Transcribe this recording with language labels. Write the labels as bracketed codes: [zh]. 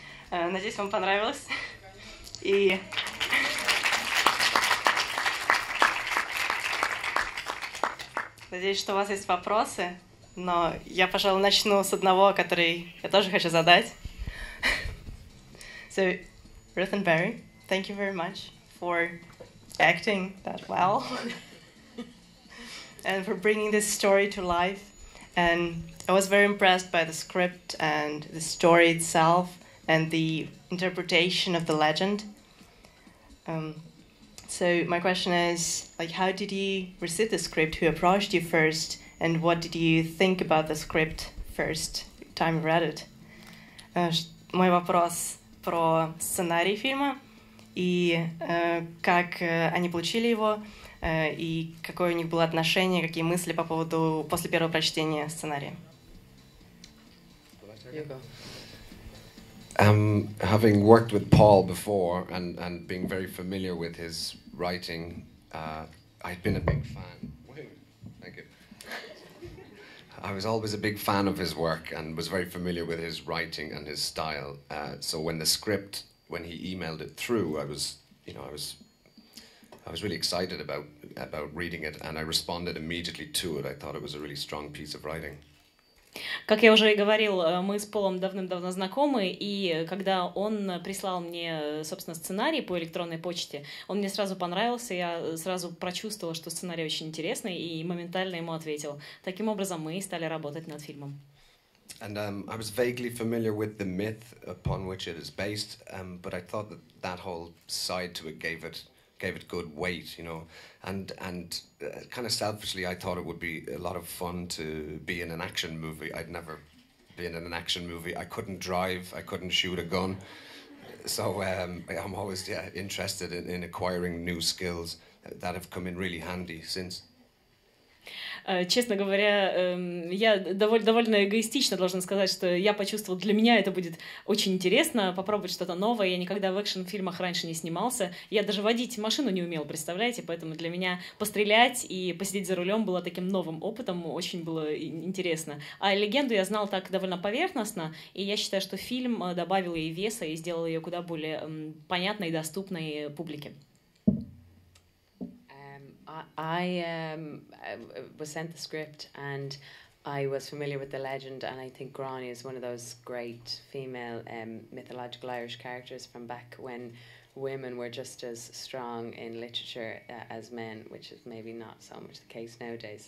[ru] Надеюсь, вам понравилось. И надеюсь, что у вас есть вопросы, но я, пожалуй, начну с одного, который я тоже хочу задать. [en] So, Ruth and Barry, thank you very much for acting that well and for bringing this story to life. And I was very impressed by the script and the story itself and the interpretation of the legend. So my question is, like, how did you receive the script? Who approached you first? And what did you think about the script first time you read it? [ru] Мой вопрос про сценарий фильма и как они получили его, и какое у них было отношение, какие мысли по поводу после первого прочтения сценария. [en] Having worked with Paul before and being very familiar with his writing, I'd been a big fan. Thank you. I was always a big fan of his work and was very familiar with his writing and his style. So when the script, when he emailed it through, I was really excited about reading it, and I responded immediately to it. I thought it was a really strong piece of writing. [ru] Как я уже и говорил, мы с Полом давным-давно знакомы, и когда он прислал мне, собственно, сценарий по электронной почте, он мне сразу понравился, я сразу прочувствовала, что сценарий очень интересный, и моментально ему ответил. Таким образом, мы стали работать над фильмом. [en] And I was vaguely familiar with the myth upon which it is based, but I thought that whole side to it gave it good weight, you know, and kind of selfishly, I thought it would be a lot of fun to be in an action movie. I'd never been in an action movie. I couldn't drive. I couldn't shoot a gun. So I'm always interested in acquiring new skills that have come in really handy since. [ru] Честно говоря, я довольно эгоистично должна сказать, что я почувствовала, для меня это будет очень интересно, попробовать что-то новое. Я никогда в экшн-фильмах раньше не снимался. Я даже водить машину не умела, представляете? Поэтому для меня пострелять и посидеть за рулем было таким новым опытом, очень было интересно. А легенду я знала так довольно поверхностно, и я считаю, что фильм добавил ей веса и сделал ее куда более понятной и доступной публике. [en] I was sent the script and I was familiar with the legend, and I think Gráinne is one of those great female mythological Irish characters from back when women were just as strong in literature as men, which is maybe not so much the case nowadays.